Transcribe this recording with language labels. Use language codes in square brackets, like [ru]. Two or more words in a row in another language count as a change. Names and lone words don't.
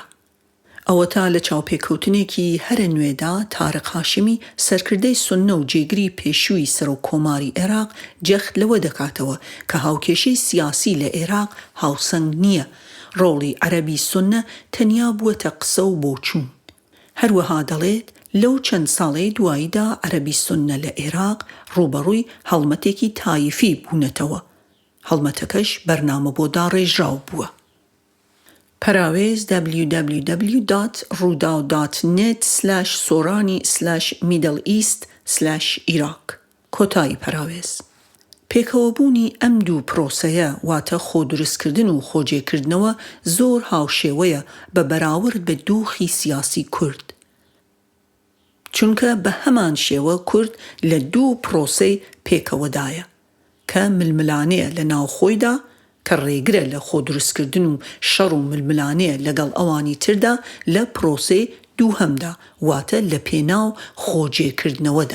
[ckb] ئەوە تا لە چاوپێکەوتنێکی هەرە نوێدا تارق هاشمی سەرکردەی سوننە و جێگری پێشووی سەر و کۆماری عێراق جەخت لەوە دەکاتەوە کە هاوکێشەی سیاسی لە عێراق هاوسەنگ نییە ڕۆڵی عەرەبی سوننە تەنیا بووەتە قسە و بۆچوون. هەروەها دەڵێت لەو چەند ساڵەی دواییدا عەرەبی سوننە لە عێراق ڕوبەڕووی هەڵمەتێکی تایفی بوونەتەوە. هەڵمەتەکەش بەرنامە بۆ داڕێژراو بووە. پەراوێز www.roudaw.net/sorani/middle-east/iraq کۆتایی پەراوێز. پێکەوەبوونی ئەم دوو پرۆسەیە واتە خۆدروستکردن و خۆجێکردنەوە زۆر هاوشێوەیە بە بەراورد بە دۆخی سیاسی کورد. چونکە بە هەمان شێوە کورد لە دوو پرۆسەی پێکەوەدایە کە ململانەیە لە ناوخۆیدا کە ڕێگرە لە خۆدروستکردن و شەڕ و ململانەیە لەگەڵ ئەوانی تردا لە پرۆسەی دووهەمدا واتە لە پێناو خۆجێکردنەوەدا.